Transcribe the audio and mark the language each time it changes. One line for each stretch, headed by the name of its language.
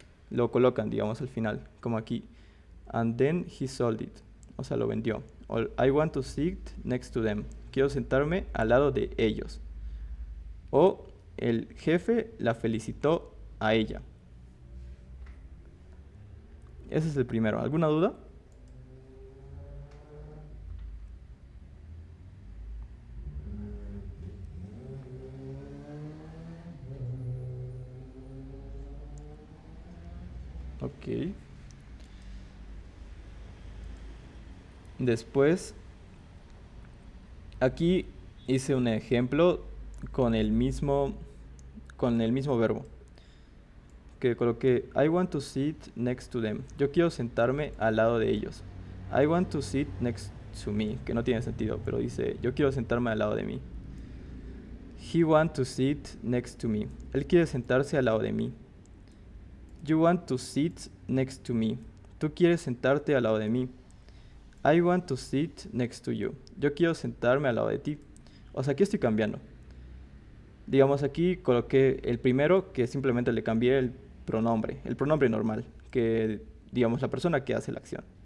Spanish: lo colocan, digamos, al final, como aquí.
English: And then he sold it.
Spanish: O sea, lo vendió.
English: O I want to sit next to them.
Spanish: Quiero sentarme al lado de ellos. O el jefe la felicitó a ella. Ese es el primero. ¿Alguna duda? Ok. Después, aquí hice un ejemplo con el mismo verbo. Que coloqué
English: I want to sit next to them.
Spanish: Yo quiero sentarme al lado de ellos.
English: I want to sit next to me,
Spanish: que no tiene sentido, pero dice yo quiero sentarme al lado de mí.
English: He want to sit next to me.
Spanish: Él quiere sentarse al lado de mí.
English: You want to sit next to me.
Spanish: Tú quieres sentarte al lado de mí.
English: I want to sit next to you.
Spanish: Yo quiero sentarme al lado de ti. O sea, aquí estoy cambiando. Digamos, aquí coloqué el primero, que simplemente le cambié el pronombre normal, que digamos la persona que hace la acción.